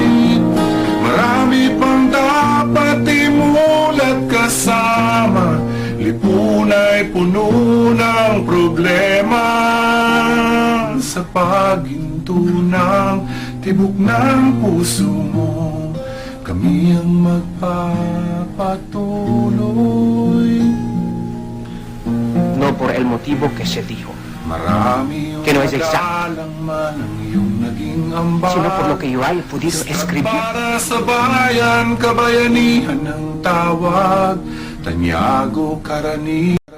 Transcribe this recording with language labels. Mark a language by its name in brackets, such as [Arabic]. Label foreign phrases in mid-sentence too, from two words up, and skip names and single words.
[Filipino] Marami pang dapat imulat kasama, lipunay puno ng problema. Sa paghinto ng tibok ng puso mo, kami ang magpapatuloy. [Spanish] No por el motivo que se dijo, [Filipino] Marami yung [Spanish] Que no es exacto. [Filipino] madalang man ang iyong naging ambag, [Spanish] sino por lo que yo haya podido escribir. [Filipino] para sa bayan, kabayanihan ng tawag, tanyago karaniwan.